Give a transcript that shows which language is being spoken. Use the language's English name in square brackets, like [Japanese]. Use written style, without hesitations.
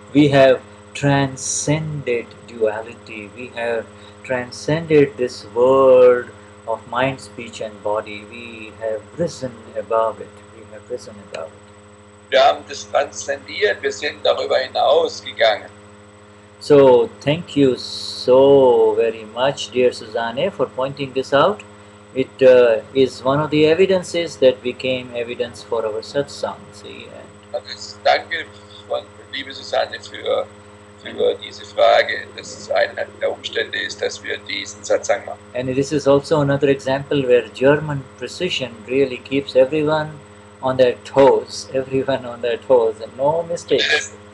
[English] We have transcended duality. We have transcended this world of mind, speech and body. We have risen above it. We have risen above it. [German] Wir haben das transzendiert, wir sind darüber hinausgegangen. [English] So thank you so very much, dear Susanne, for pointing this out. It is one of the evidences that became evidence for our satsang. See, [German] Also, danke, liebe Susanne, für diese Frage. Das ist einer der Umstände ist, dass wir diesen Satsang machen. [English] and this is also another example where German precision really keeps everyone on their toes, and no mistakes.